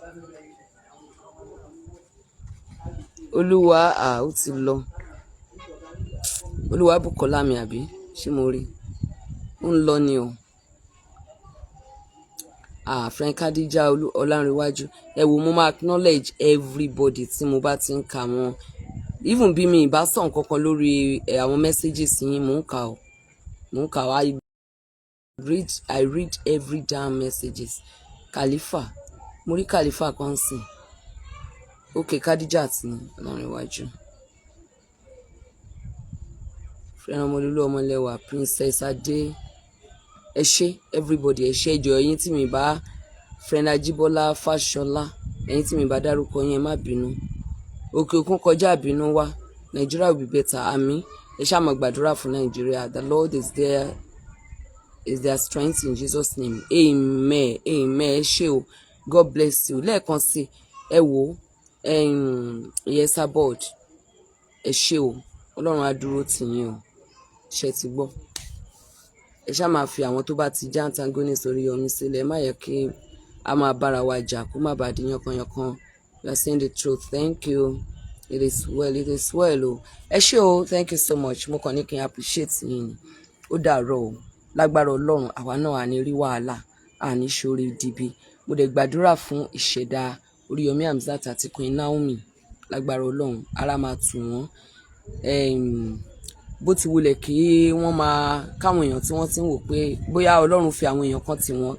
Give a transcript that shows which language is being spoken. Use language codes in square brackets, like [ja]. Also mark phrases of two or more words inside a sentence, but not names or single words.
[yo] olúwa ó ti lọ olúwa Bùkọ́lá mi àbí ṣé mo rí ó ń lọ ni o friend Kadija Ọlárẹ̀wájú ẹ wò mo máa [en] acknowledge everybody [yo] tí mo bá ti ń kà wọ́n even bí mi ìbá sọ nǹkan kan lórí àwọn messages yín mò ń kà ó [en] I read every damn messages Khalifa [yo] mo rí Khalifa kan sìn okay Kadija àti Ọlárẹ̀wájú friend ọmọlúlú ọmọlẹ́wà Princess Adé ẹ ṣé everybody ẹ ṣé ẹjọ ẹ̀yin tí mi bá friend Ajíbọ́lá Fáṣọlá ẹ̀yin tí mi bá dárúkọ yín ẹ má bínú òkè òkun kọjá àbínú wá [en] Nigeria will be better [yo] àmín ẹ ṣáà máa gbàdúrà fún Nigeria [en] the Lord is their strength in Jesus name amen [yo] ẹ ṣé o [en] God bless you [yo] lẹ́ẹ̀kan sí ẹ wò Yesabod ẹ ṣé o Ọlọ́run á dúró tì yín o ṣe ti gbọ́ ẹ ṣáà máa fi àwọn tó bá ti já antagonist Oriyomi sílẹ̀ má yẹ kí a máa bára wa jà kó má bàa di yankanyankan [en] you are saying the truth thank you it is well [yo] o ẹ ṣé o [en] thank you so much [yo] mo kàn ní kí n appreciate yín ni ó dàárọ̀ o lágbára Ọlọ́run àwa náà à ní rí wàhálà à ní ṣorí dìbì mo dẹ̀ gbàdúrà fún ìṣẹ̀dá Oriyomi Hamzat àti Queen Naomi lágbára Ọlọ́run ara máa tù wọ́n bó ti wulẹ̀ kí wọ́n máa káwọn èèyàn tí wọ́n ti ń wò pé bóyá Ọlọ́run fi àwọn èèyàn kan tì wọ́n